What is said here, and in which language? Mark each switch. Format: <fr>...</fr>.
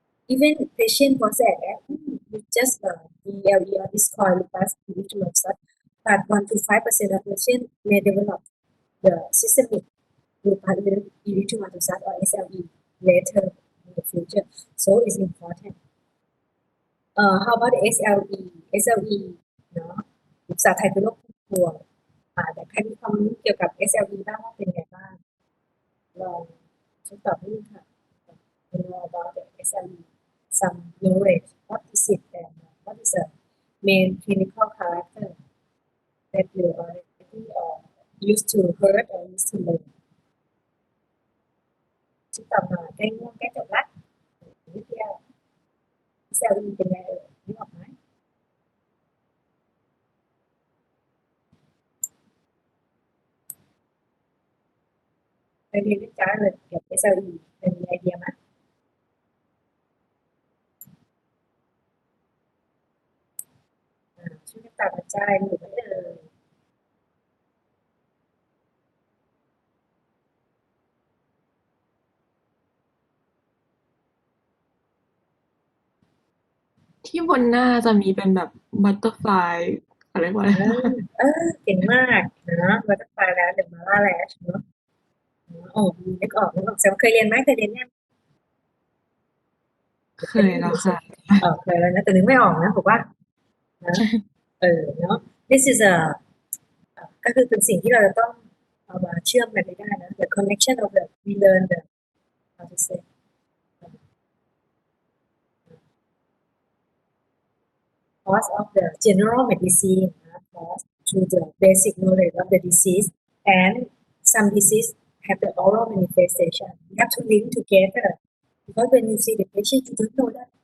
<en>Even patient was said that with just DLE or this called lupus erythematosus, but 1 to 5% of patients may develop the systemic lupus erythematosus or SLE later in the future. So it's important. How about the SLE?</en> <th>SLE เนาะภาษาไทยคือโรคพุ่มพวงแต่ใครมีความรู้เกี่ยวกับ SLE บ้างว่าเป็นไงบ้างลองช่วยตอบนิดนึงค่ะ</th> <en>You know about the SLE, some knowledge. What is it and what is the main clinical character that you already used to heard or used to learn?</en> <th>ช่วยตอบหน่อยใกล้ง่วงใกล้จบละนิดเดียว SLE เป็นไงนึกออกไหมไปเรียนวิจารณ์เกี่ยวกับ SLE เป็นไอเดียไหมช่วยตอบกระจายหรือไม่เลย ที่บนหน้าจะมีเป็นแบบบัตเตอร์ฟลายอะไรวะ เก่งมากนะบัตเตอร์ฟลายแลชหรือมาล่าแลชเนาะนึกออกแสดงว่าเคยเรียนไหมเคยเรียนยัง เคยแล้วค่ะ เคยแล้วนะแต่นึกไม่ออกนะบอกว่านะเนาะ</th> <en>this is a</en> <th>ก็คือเป็นสิ่งที่เราจะต้องเอามาเชื่อมกันได้นะ</th> <en>the connection of the we learn the how to say cause of the general medicine cause to the basic knowledge of the disease and some disease have the oral manifestation. You have to link together because when you see the patient, you don't know that</en>